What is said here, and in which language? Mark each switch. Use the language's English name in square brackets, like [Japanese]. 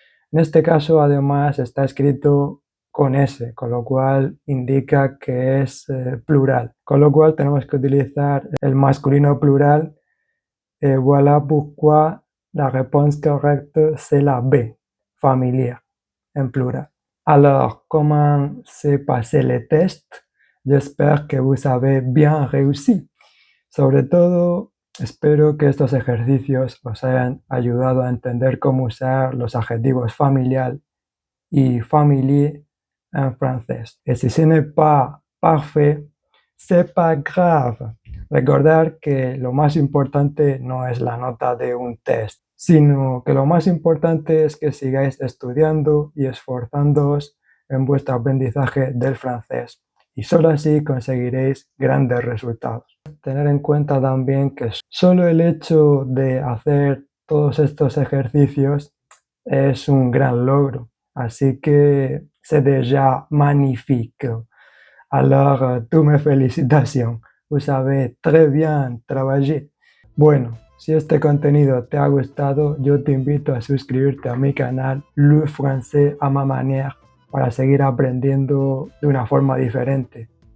[Spanish] En este caso, además, está escrito con S, con lo cual indica que es plural. Con lo cual tenemos que utilizar el masculino plural. [French] Et voilà pourquoi la réponse correcte, c'est la B, familiar, en plural. Alors, comment s'est passé le test? J'espère que vous avez bien réussi. [Spanish] Sobre todo, espero que estos ejercicios os hayan ayudado a entender cómo usar los adjetivos familial y familier en francés. [French] Et si ce n'est pas parfait, c'est pas grave. [Spanish] Recordar que lo más importante no es la nota de un test, sino que lo más importante es que sigáis estudiando y esforzándoos en vuestro aprendizaje del francés. Y solo así conseguiréis grandes resultados. Tener en cuenta también que solo el hecho de hacer todos estos ejercicios es un gran logro. Así que [French] c'est déjà magnifique. Alors, toutes mes félicitations. Vous avez très bien travaillé. [Spanish] Bueno, si este contenido te ha gustado, yo te invito a suscribirte a mi canal Le Français à ma manière para seguir aprendiendo de una forma diferente.